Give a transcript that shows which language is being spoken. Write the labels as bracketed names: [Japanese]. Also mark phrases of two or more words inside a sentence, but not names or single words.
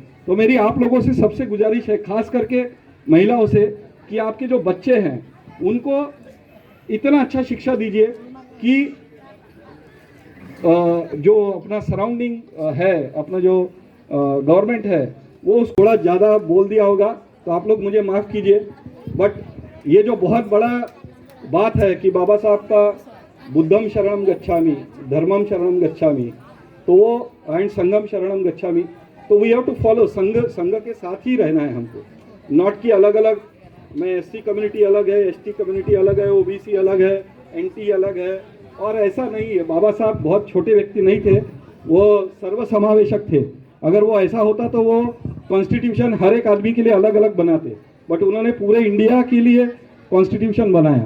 [Hindi] तो मेरी आप लोगों से सबसे गुजारिश है, खास करके महिलाओं से, कि आपके जो बच्चे हैं उनको इतना अच्छा शिक्षा दीजिए कि जो अपना सराउंडिंग है, अपना जो गवर्नमेंट है, वो थोड़ा ज़्यादा बोल दिया होगा तो आप लोग मुझे माफ़ कीजिए। बट ये जो बहुत बड़ा बात है कि बाबा साहब का [Pali] बुद्धम शरणम गच्छामि, धर्मम शरणम गच्छामि, [Hindi] तो वो एंड [Pali] संगम शरणम गच्छामि, [English] तो we have to follow. [Hindi] संघ के साथ ही रहना है हमको, नॉट कि अलग अलग, मैं [English] SC community [Hindi] अलग है, [English] ST community [Hindi] अलग है, ओबीसी अलग है, एनटी अलग है, और ऐसा नहीं है। बाबा साहब बहुत छोटे व्यक्ति नहीं थे, वो सर्वसमावेशक थे। अगर वो ऐसा होता तो वो कॉन्स्टिट्यूशन हर एक आदमी के लिए अलग अलग बनाते, बट उन्होंने पूरे इंडिया के लिए कॉन्स्टिट्यूशन बनाया।